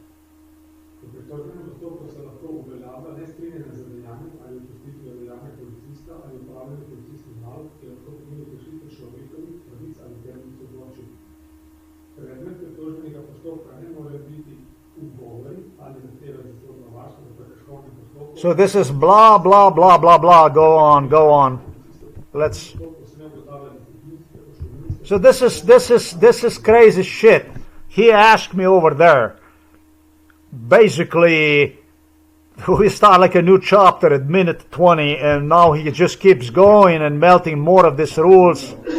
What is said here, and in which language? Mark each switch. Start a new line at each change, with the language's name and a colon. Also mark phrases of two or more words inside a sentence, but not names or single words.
Slovenian: V pritožbenem postopku se lahko uveljavlja nestrinjanje z dejanjem ali opustitvijo dejanja policista ali upravljanje policijskih nalog, ki lahko pomeni kršitev človekovih pravic ali temeljnih svoboščin. Predmet pritožbenega postopka ne more biti ugovori ali zahteve za sodno varstvo v prekrškovnem postopku.
English: So this is blah, blah, blah, blah, blah. Go on, go on. Let's... So this is crazy shit. He asked me over there. Basically, we start like a new chapter at minute 20, and now he just keeps going and melting more of these rules.